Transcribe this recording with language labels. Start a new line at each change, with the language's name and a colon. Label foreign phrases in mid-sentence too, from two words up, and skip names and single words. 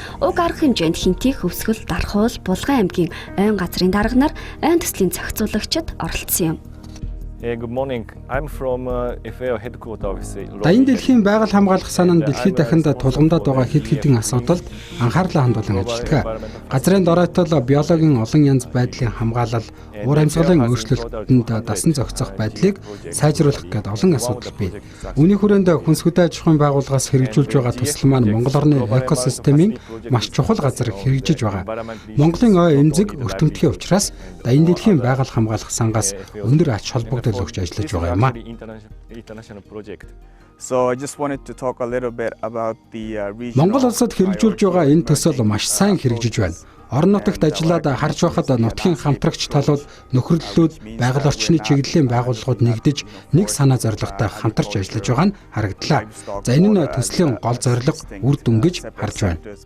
Mongolian: Уг арга хэмжээнд Хэнтий, Хөвсгөл, Дархуул, Булган аймгийн ойн газрын дарга нар ойн төслийн зохицуулагчид оролцсон юм.
English: Good morning. I'm from FAO headquarters.
Mongolian: Даян дэлхийн байгаль хамгаалах санаанд дэлхийд дахинд тулгамдаад байгаа хэд хэдэн асуудалд анхаарлаа хандуулан ажилладаг. Газрын доройтол биологийн олон янз байдлын хамгаалал, уур амьсгалын өөрчлөлтөнд дасан зохицох байдлыг сайжруулах гэдэг олон асуудал бий. Үүний хүрээнд хүнсгүдэн аж ахуйн байгууллагаас хэрэгжүүлж байгаа төсөл маань Монгол орны экосистемийн маш чухал газар хэрэгжиж байгаа. Монголын ой эмзэг өртөмтгий учраас даян дэлхийн байгаль хамгаалах сангаас өндөр ач холбогдол өгч ажиллаж байгаа юм а.
English: So I just wanted to talk a little bit about the region.
Mongolian: Монгол улсад хэрэгжүүлж байгаа энэ төсөл маш сайн хэрэгжиж байна. Орон нутагт ажиллаад харж байхад нутгийн хамтрагч талууд нөхөрлөлүүд байгаль орчны чиглэлийн байгууллагууд нэгдэж нэг санаа зорилготой хамтарч ажиллаж байгаа нь харагдлаа. За энэ нь төслийн гол зорилго үр дүн гэж харж байна.